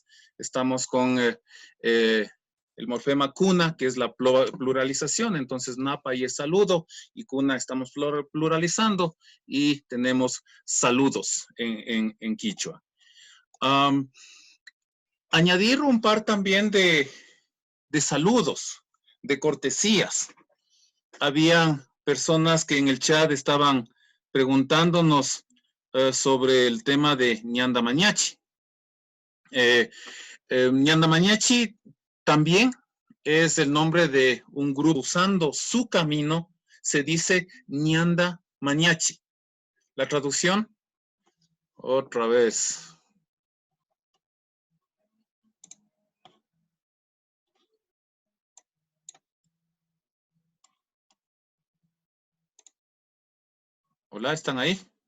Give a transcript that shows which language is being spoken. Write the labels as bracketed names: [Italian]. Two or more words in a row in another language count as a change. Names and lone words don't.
[Spanish] Estamos con el morfema cuna, que es la pluralización, entonces napa y es saludo, y cuna estamos pluralizando, y tenemos saludos en quichua. Añadir un par también de saludos, de cortesías. Había personas que en el chat estaban preguntándonos sobre el tema de [Quechua] ñanda mañachi. Ñanda mañachi [Spanish] también es el nombre de un grupo. Usando su camino se dice [Quechua] ñanda mañachi. [Spanish] La traducción, otra vez. Hola, ¿están ahí?